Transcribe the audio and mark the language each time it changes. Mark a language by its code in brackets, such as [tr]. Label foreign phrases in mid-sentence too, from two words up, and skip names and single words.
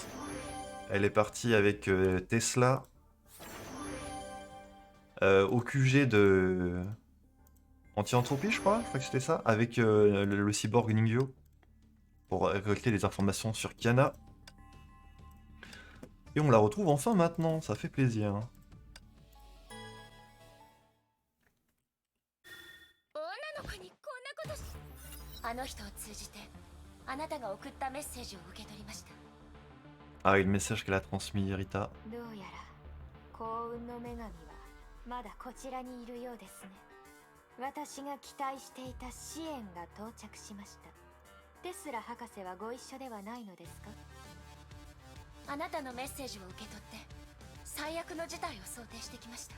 [fr] Elle est partie avec Tesla au QG de Anti-Entropie, je crois que c'était ça, avec le cyborg Ningyo pour récolter les informations sur Kiana. Et on la retrouve enfin maintenant, ça fait plaisir. [ja] あの人を通じてあなたが送ったメッセージを受け取りました。 [fr] Ah, et le message qu'elle a transmis, Rita. [ja] どうやら幸運の女神はまだこちらにいるようですね。私が期待していた支援が到着しました。テスラ博士はご一緒ではないのですか？あなたのメッセージを受け取って最悪の事態を想定してきました。